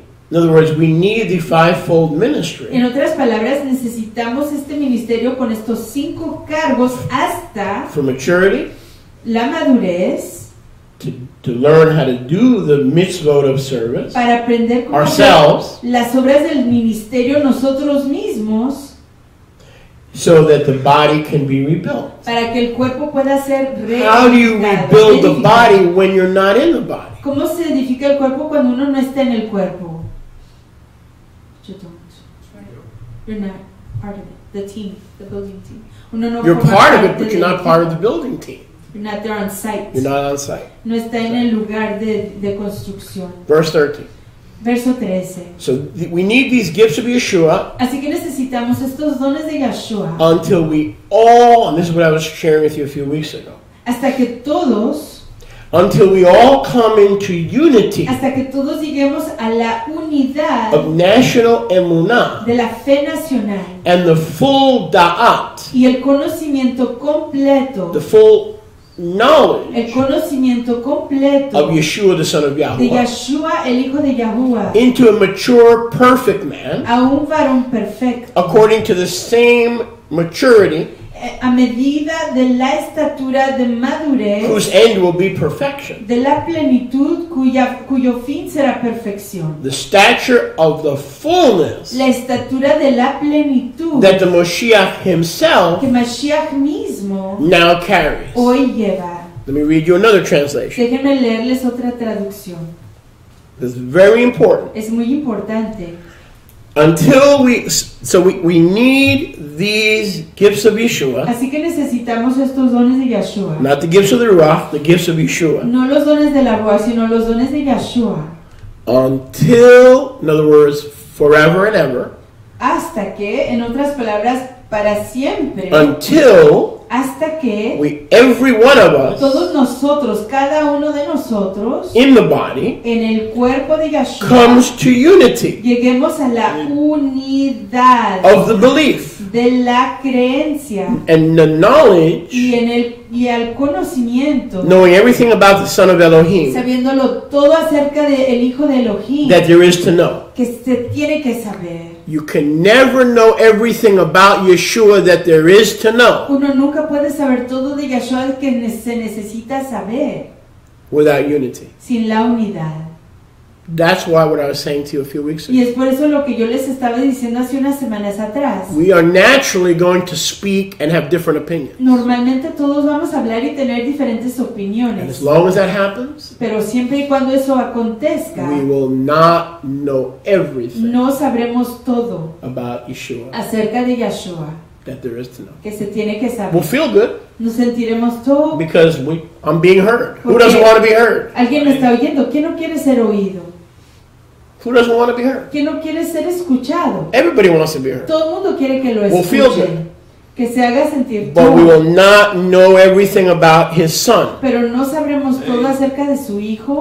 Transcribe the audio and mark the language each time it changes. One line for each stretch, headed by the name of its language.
English: In other words, we need the fivefold ministry.
Spanish: En otras palabras, necesitamos este ministerio con estos 5 cargos hasta
English: for maturity,
Spanish: la madurez,
English: to learn how to do the mitzvot of service,
Spanish: para aprender cómo
English: ourselves,
Spanish: hacer las obras del ministerio nosotros mismos,
English: so that the body can be rebuilt.
Spanish: Para que el cuerpo pueda ser
English: How do you rebuild the body when you're not in the body?
Spanish: ¿Cómo se edifica el cuerpo cuando uno no está en el cuerpo?
English: You don't. You're not part of it. The team, the building team.
Spanish: Uno no
English: you're part of it, but you're not part of the building team. You're not there on site. You're not on site.
Spanish: No está en el lugar de construcción.
English: Verse 13.
Spanish: Verso 13.
English: So we need these gifts of Yeshua.
Spanish: Así que necesitamos estos dones de Yeshua.
English: Until we all, and this is what I was sharing with you a few weeks ago.
Spanish: Hasta que todos.
English: Until we all come into unity.
Spanish: Hasta que todos lleguemos a la unidad.
English: Of national emunah.
Spanish: De la fe nacional.
English: And the full da'at.
Spanish: Y el conocimiento completo.
English: The full knowledge.
Spanish: El conocimiento completo.
English: Of Yeshua, the son of Yahuwah.
Spanish: De Yeshua, el hijo de Yahuwah.
English: Into a mature, perfect man.
Spanish: A un varón perfecto.
English: According to the same maturity.
Spanish: A medida de la estatura de madurez,
English: whose end will be perfection.
Spanish: De la plenitud cuyo fin será perfección.
English: The stature of the fullness.
Spanish: La estatura de la plenitud.
English: That the Moshiach himself.
Spanish: Que Mashiach mismo.
English: Now carries.
Spanish: Hoy lleva.
English: Let me read you another translation.
Spanish: Déjenme leerles otra traducción.
English: This is very important.
Spanish: Es muy importante.
English: Until we need these gifts of Yeshua.
Spanish: Así que necesitamos estos dones de Yeshua.
English: Not the gifts of the Ruach, the gifts of Yeshua.
Spanish: No los dones de la Ruach, sino los dones de Yeshua.
English: Until, in other words, forever and ever.
Spanish: Hasta que, en otras palabras, para siempre.
English: Until
Spanish: hasta que
English: every one of us,
Spanish: todos nosotros, cada uno de nosotros,
English: in the body,
Spanish: en el cuerpo de Yeshua,
English: comes to unity,
Spanish: lleguemos a la unidad
English: of the belief,
Spanish: de la creencia,
English: and the knowledge,
Spanish: y al conocimiento,
English: knowing everything about the Son of Elohim,
Spanish: sabiéndolo todo acerca del Hijo de Elohim,
English: that there is to know.
Spanish: Que se tiene que saber.
English: You can never know everything about Yeshua that there is to know.
Spanish: Uno nunca puede saber todo de Yeshua que se necesita saber.
English: Without unity.
Spanish: Sin la unidad.
English: That's why what I was saying to you a few weeks ago.
Spanish: Y es por eso lo que yo les estaba diciendo hace unas semanas atrás.
English: We are naturally going to speak and have different opinions.
Spanish: Normalmente todos vamos a hablar y tener diferentes opiniones.
English: And as long as that happens,
Spanish: pero siempre y cuando eso acontezca,
English: we will not know everything.
Spanish: No sabremos todo
English: about Yeshua.
Spanish: Acerca de Yeshua.
English: That there is to know.
Spanish: Que se tiene que saber.
English: We'll feel good.
Spanish: Nos sentiremos todo.
English: Because I'm being heard. Who doesn't want to be heard?
Spanish: Alguien me está oyendo. ¿Quién no quiere ser oído?
English: Who doesn't want to be heard?
Spanish: ¿Quién no quiere ser escuchado?
English: Everybody wants to be heard.
Spanish: Todo el mundo quiere que lo escuchen.
English: We'll feel good.
Spanish: Que se haga sentir
English: But
Spanish: todo.
English: we will not know everything about his son.
Spanish: Pero no sabremos todo acerca de su hijo.